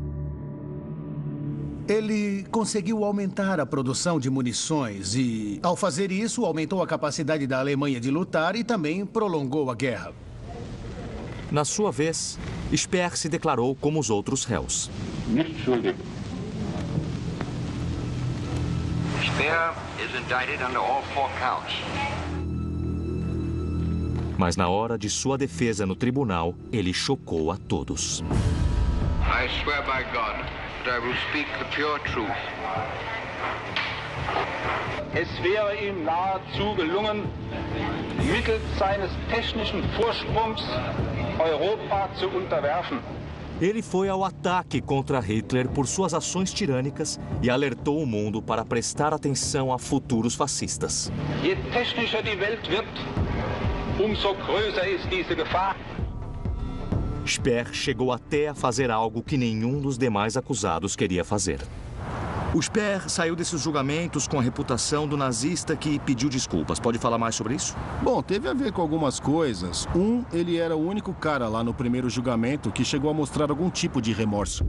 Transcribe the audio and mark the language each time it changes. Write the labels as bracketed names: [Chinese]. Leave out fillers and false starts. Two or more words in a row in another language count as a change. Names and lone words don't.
[Portuguese] Ele conseguiu aumentar a produção de munições e, ao fazer isso, aumentou a capacidade da Alemanha de lutar e também prolongou a guerra. Na sua vez, Speer se declarou como os outros réus. [German] Nicht schuldig. [English] Speer is indicted under all 4 counts. [Portuguese] Mas na hora de sua defesa no tribunal, ele chocou a todos. [English] I swear by God that I will speak the pure truth. [German] Es wäre ihm nahezu gelungen, mittels seines technischen Vorsprungs Europa zu unterwerfen. [Portuguese] Ele foi ao ataque contra Hitler por suas ações tirânicas e alertou o mundo para prestar atenção a futuros fascistas. [German] Je technischer die Welt wird, umso größer ist diese Gefahr. [Portuguese] Speer chegou até a fazer algo que nenhum dos demais acusados queria fazer. O Speer saiu desses julgamentos com a reputação do nazista que pediu desculpas. Pode falar mais sobre isso? Bom, teve a ver com algumas coisas. Ele era o único cara lá no primeiro julgamento que chegou a mostrar algum tipo de remorso.